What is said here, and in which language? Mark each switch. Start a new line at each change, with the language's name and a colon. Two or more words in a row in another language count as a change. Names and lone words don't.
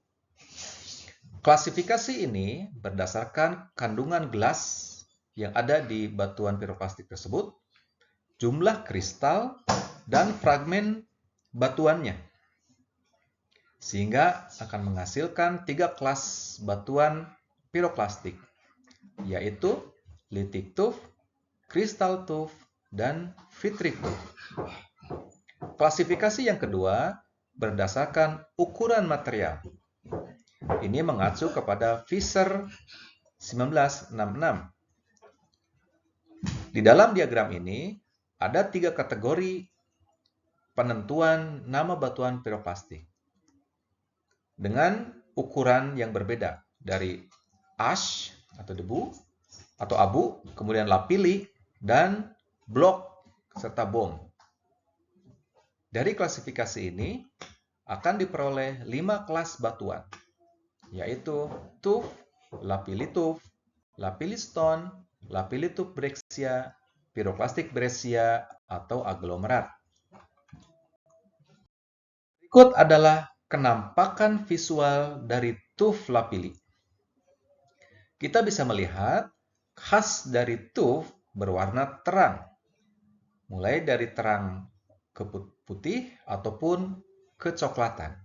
Indonesian: Klasifikasi ini berdasarkan kandungan gelas yang ada di batuan piroklastik tersebut, jumlah kristal, dan fragmen batuannya. Sehingga akan menghasilkan 3 kelas batuan piroklastik, yaitu
English: lithic tuff, crystal tuff,
Indonesian: dan
English: vitrig tuff.
Indonesian: Klasifikasi yang kedua berdasarkan ukuran material. Ini mengacu kepada Fisher 1966. Di dalam diagram ini ada 3 kategori penentuan nama batuan piroklastik dengan ukuran yang berbeda, dari ash atau debu atau abu, kemudian lapili, dan blok serta bom. Dari klasifikasi ini akan diperoleh 5 kelas batuan, yaitu tuff, lapili tuff,
English: lapili stone,
Indonesian: lapili tuff breccia, piroklastik breccia, atau aglomerat. Berikut adalah kenampakan visual dari tuff lapili. Kita bisa melihat khas dari tuff berwarna terang, mulai dari terang ke putih ataupun kecoklatan.